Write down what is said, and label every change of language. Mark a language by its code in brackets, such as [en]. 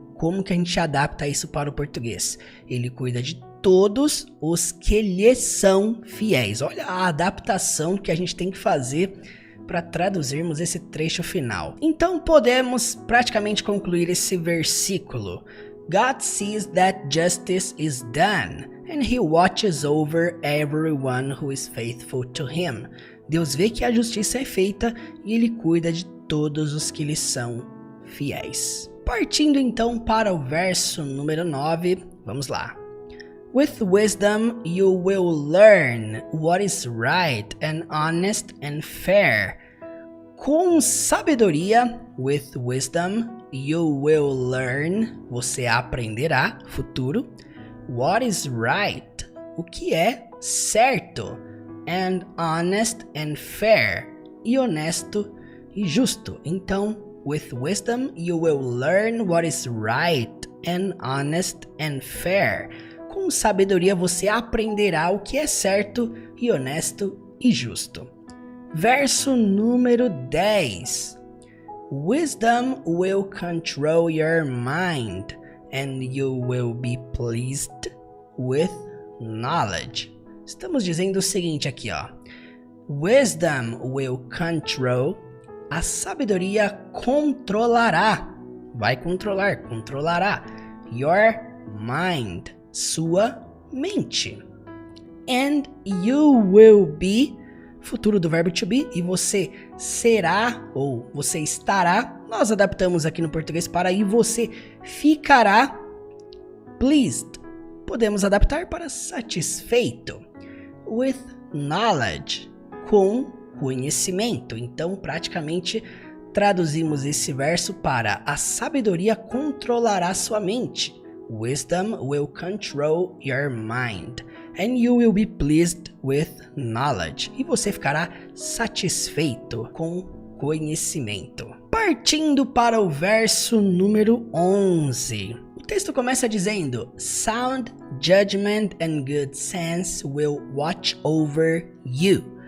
[pt] Como que a gente adapta isso para o português? Ele cuida de todos os que lhe são fiéis. Olha a adaptação que a gente tem que fazer para traduzirmos esse trecho final. Então podemos praticamente concluir esse versículo. [en] God sees that justice is done, and he watches over everyone who is faithful to him. [pt] Deus vê que a justiça é feita e ele cuida de todos os que lhe são fiéis. Partindo então para o verso número 9, vamos lá. [en] With wisdom you will learn what is right and honest and fair. [pt] Com sabedoria, [en] with wisdom you will learn, [pt] você aprenderá, futuro, [en] what is right, [pt] o que é certo, [en] and honest and fair, [pt] e honesto e justo. [en] Então, with wisdom you will learn what is right and honest and fair. [pt] Com sabedoria você aprenderá o que é certo e honesto e justo. Verso número 10. [en] Wisdom will control your mind, and you will be pleased with knowledge. [pt] Estamos dizendo o seguinte aqui, ó. [en] Wisdom will control. [pt] A sabedoria controlará. Vai controlar, controlará. [en] Your mind. [pt] Sua mente. [en] And you will be, [pt] futuro do verbo to be, e você será ou você estará, nós adaptamos aqui no português para e você ficará [en] pleased. [pt] Podemos adaptar para satisfeito. [en] With knowledge, [pt] com conhecimento. Então, praticamente, traduzimos esse verso para a sabedoria controlará sua mente. [en] Wisdom will control your mind, and you will be pleased with knowledge. [pt] E você ficará satisfeito com conhecimento. Partindo para o verso número 11. O texto começa dizendo: [en] Sound judgment and good sense will watch over you.